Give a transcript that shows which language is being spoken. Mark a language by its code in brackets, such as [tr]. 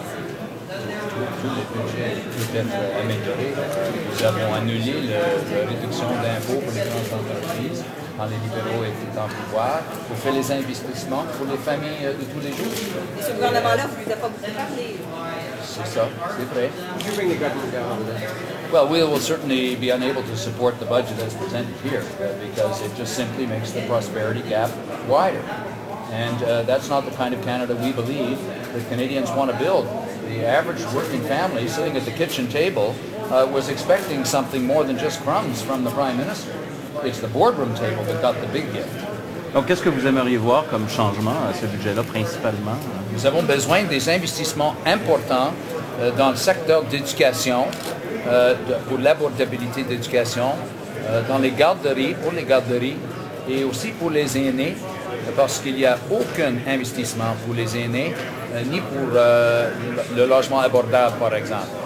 [fr] Tout le budget peut être amélioré. Nous avons annulé la réduction d'impôts pour les grandes entreprises quand les libéraux étaient en pouvoir, pour faire les investissements pour les familles de tous les jours. Et ce gouvernement-là, vous ne vous avez pas beaucoup parlé. C'est ça, c'est vrai. [en] Well, we will certainly be unable to support the budget as presented here because it just simply makes the prosperity gap wider. And that's not the kind of Canada we believe that Canadians want to build. The average working family sitting at the kitchen table was expecting something more than just crumbs from the Prime Minister. It's the boardroom table that got the big gift. [fr] Donc, qu'est-ce que vous aimeriez voir comme changement à ce budget-là, principalement? Nous avons besoin des investissements importants dans le secteur d'éducation, pour l'abordabilité d'éducation, dans les garderies, pour les garderies, et aussi pour les aînés, parce qu'il n'y a aucun investissement pour les aînés, ni pour le logement abordable, par exemple.